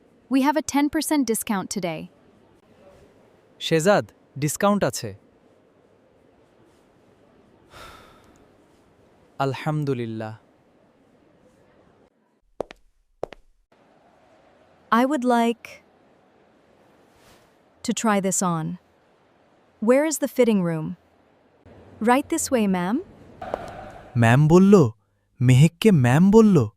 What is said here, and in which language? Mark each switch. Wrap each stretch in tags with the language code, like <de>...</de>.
<en>We have a 10% discount today.</en> <bn>Shehzad discount আছে আলহামদুলিল্লাহ</bn> <en>I would like to try this on. Where is the fitting room? Right this way, ma'am.</en> <bn>Ma'am বলল মেহেককে ma'am বলল</bn>